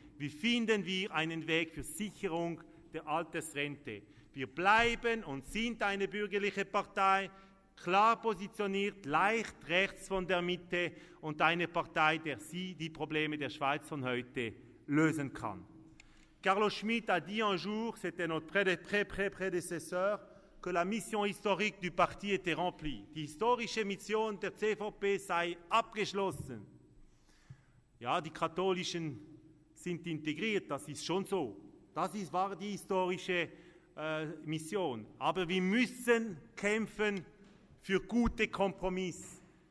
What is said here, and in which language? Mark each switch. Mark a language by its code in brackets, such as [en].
[de] Wie finden wir einen Weg für Sicherung der Altersrente? Wir bleiben und sind eine bürgerliche Partei, klar positioniert, leicht rechts von der Mitte und eine Partei, der die Probleme der Schweiz von heute lösen kann. [fr] Carlo Schmitt a dit un jour, c'était notre prédécesseur, que la mission historique du Parti était remplie. [de] Die historische Mission der CVP sei abgeschlossen. Ja, die Katholischen sind integriert, das ist schon so. War die historische Mission. Aber wir müssen kämpfen für gute Kompromisse.